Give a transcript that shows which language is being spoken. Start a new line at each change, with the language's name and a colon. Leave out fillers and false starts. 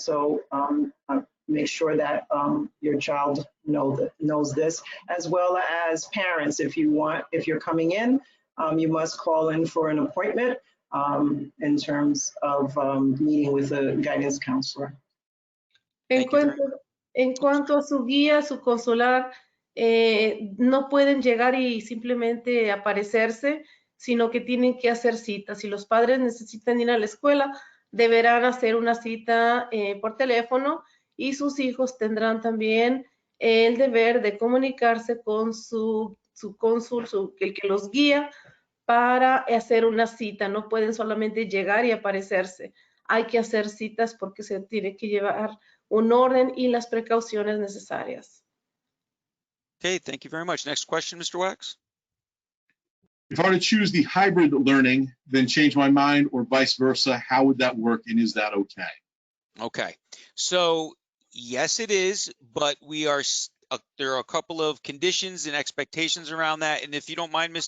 English: So make sure that your child knows this, as well as parents. If you're coming in, you must call in for an appointment. In terms of meeting with a guidance counselor.
Spanish: En cuanto a su guía, su consular, no pueden llegar y simplemente aparecerse, sino que tienen que hacer citas. Si los padres necesitan ir a la escuela, deberán hacer una cita por teléfono y sus hijos tendrán también el deber de comunicarse con su cónsul, el que los guía, para hacer una cita. No pueden solamente llegar y aparecerse. Hay que hacer citas porque se tiene que llevar un orden y las precauciones necesarias.
English: Okay, thank you very much. Next question, Mr. Wax. If I were to choose the hybrid learning, then change my mind or vice versa, how would that work and is that okay? Okay, so yes, it is, but there are a couple of conditions and expectations around that. And if you don't mind, Ms.